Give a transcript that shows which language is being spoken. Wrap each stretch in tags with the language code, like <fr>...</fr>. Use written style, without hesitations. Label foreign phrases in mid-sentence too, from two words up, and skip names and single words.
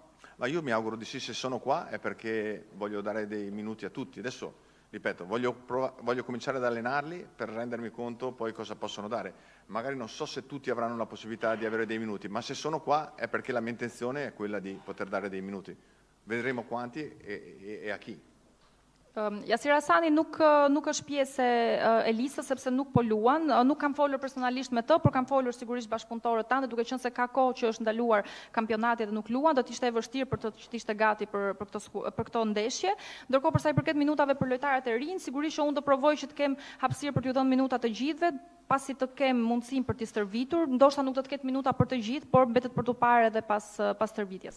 <it>Ma io mi auguro di sì, se sono qua è perché voglio dare dei minuti a tutti. Adesso, ripeto, voglio cominciare ad allenarli per rendermi conto poi cosa possono dare. Magari non so se tutti avranno la possibilità di avere dei minuti, ma se sono qua è perché la mia intenzione è quella di poter dare dei minuti. Vedremo quanti e a chi.</it> <sq>Jasir Hasani nuk është pjesë e listës sepse nuk po luan, nuk kam folur personalisht me të, por kam folur sigurisht bashkëpunëtorët tanë, duke qenë se ka kohë që është ndaluar kampionati dhe nuk luan, do të ishte e vështirë për të që ishte gati për këto ndeshje. Ndërkohë për sa i përket minutave për lojtarët e rinj, sigurisht që unë do provoj që të kem hapësirë për t'ju dhënë minuta të gjithëve, pasi të kem mundësinë për t'i stërvitur, ndoshta nuk do të ketë minuta për të gjithë, por mbetet për t'u parë edhe pas stërvitjes.</sq>